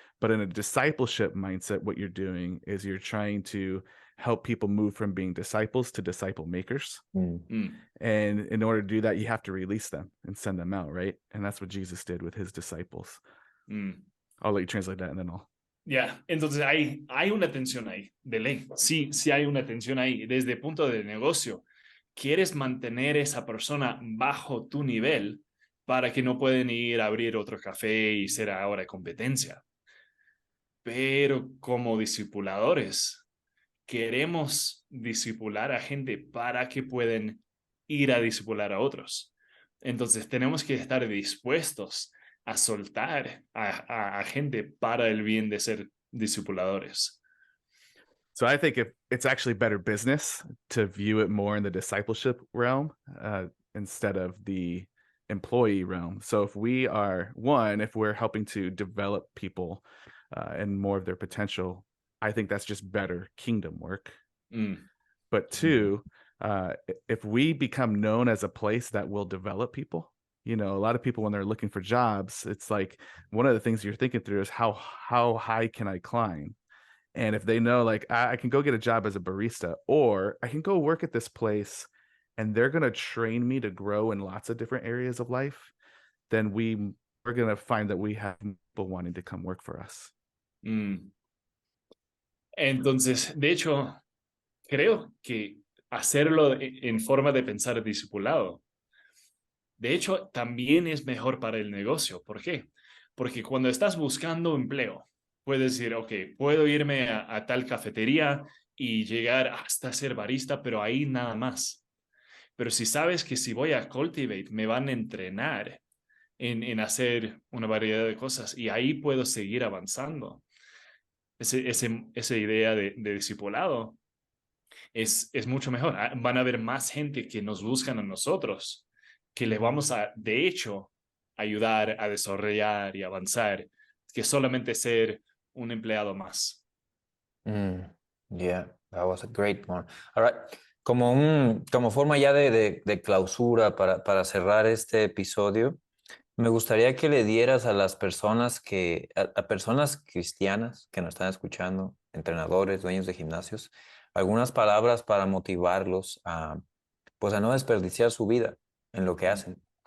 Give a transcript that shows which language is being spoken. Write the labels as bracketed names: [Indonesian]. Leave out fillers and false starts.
[English] But in a discipleship mindset, what you're doing is you're trying to help people move from being disciples to disciple makers. Mm. And in order to do that, you have to release them and send them out, right? And that's what Jesus did with his disciples. I'll let you translate that and then I'll... [Spanish] Ya, entonces hay una tensión ahí, de ley. Sí, sí hay una tensión ahí. Desde el punto de negocio, quieres mantener esa persona bajo tu nivel para que no pueden ir a abrir otro café y ser ahora competencia. Pero como discipuladores, queremos discipular a gente para que puedan ir a discipular a otros. Entonces tenemos que estar dispuestos a soltar a gente para el bien de ser discipuladores. [English] So I think if it's actually better business to view it more in the discipleship realm instead of the employee realm. So if we are if we're helping to develop people and more of their potential, I think that's just better kingdom work. But two, if we become known as a place that will develop people, you know, a lot of people when they're looking for jobs, it's like one of the things you're thinking through is how high can I climb? And if they know, like, I can go get a job as a barista, or I can go work at this place and they're going to train me to grow in lots of different areas of life, then we're going to find that we have people wanting to come work for us. [Spanish] Entonces, de hecho, creo que hacerlo en forma de pensar discipulado, de hecho, también es mejor para el negocio. ¿Por qué? Porque cuando estás buscando empleo, puedes decir, ok, puedo irme a tal cafetería y llegar hasta ser barista, pero ahí nada más. Pero si sabes que si voy a Cultivate me van a entrenar en hacer una variedad de cosas y ahí puedo seguir avanzando. Esa idea de discipulado es mucho mejor. Van a haber más gente que nos buscan a nosotros, que les vamos a, de hecho, ayudar a desarrollar y avanzar, que solamente ser un empleado más. [English] Yeah, that was a great one. All right. [Spanish] Como forma ya de clausura para cerrar este episodio, me gustaría que le dieras a las personas a personas cristianas que nos están escuchando, entrenadores, dueños de gimnasios, algunas palabras para motivarlos pues a no desperdiciar su vida en lo que hacen,